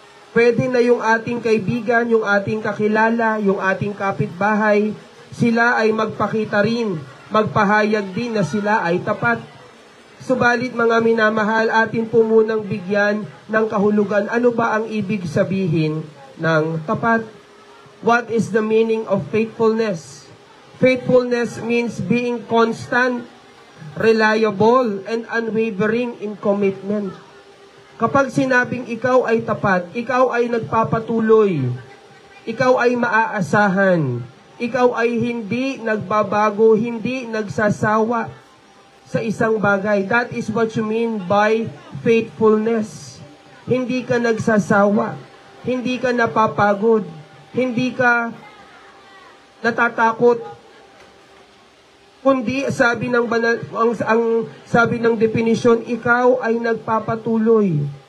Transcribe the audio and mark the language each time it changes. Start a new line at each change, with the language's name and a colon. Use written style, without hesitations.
Filipino: Pwede na yung ating kaibigan, yung ating kakilala, yung ating kapitbahay, sila ay magpakita rin, magpahayag din na sila ay tapat. Subalit mga minamahal, atin po munang bigyan ng kahulugan. Ano ba ang ibig sabihin ng tapat?
English: What is the meaning of faithfulness? Faithfulness means being constant, reliable, and unwavering in commitment.
Filipino: Kapag sinabing ikaw ay tapat, ikaw ay nagpapatuloy, ikaw ay maaasahan, ikaw ay hindi nagbabago, hindi nagsasawa sa isang bagay.
English: That is what you mean by faithfulness.
Filipino: Hindi ka nagsasawa, hindi ka napapagod, hindi ka natatakot, kundi sabi ng sabi ng definisyon, ikaw ay nagpapatuloy.